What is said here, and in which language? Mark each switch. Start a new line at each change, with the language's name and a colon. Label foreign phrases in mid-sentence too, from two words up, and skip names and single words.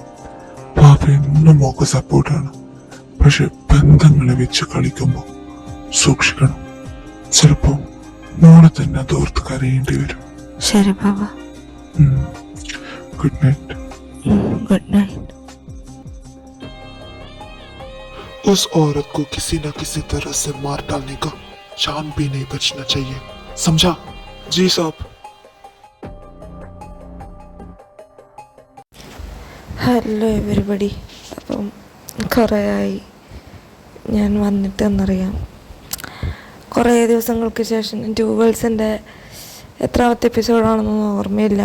Malayalam: ബാബ എന്നും മോക്ക് സപ്പോർട്ടാണ്. പക്ഷെ ബന്ധങ്ങളെ വെച്ച് കളിക്കുമ്പോൾ സൂക്ഷിക്കണം. ചിലപ്പോ മോളെ തന്നെ അതോർത്ത് കരയേണ്ടി വരും. ശരി ബാബ.
English: good night. good night.
Hindi: उस औरत को किसी न किसी तरह से मार डालने का जान भी नहीं बचना चाहिए, समझा? जी साहब.
English: hello everybody.
Malayalam: അപ്പം കുറേയായി ഞാൻ വന്നിട്ടെന്നറിയാം. കുറേ ദിവസങ്ങൾക്ക് ശേഷം ട്യൂബേൾസിൻ്റെ എത്രാമത്തെ എപ്പിസോഡാണെന്നൊന്നും ഓർമ്മയില്ല.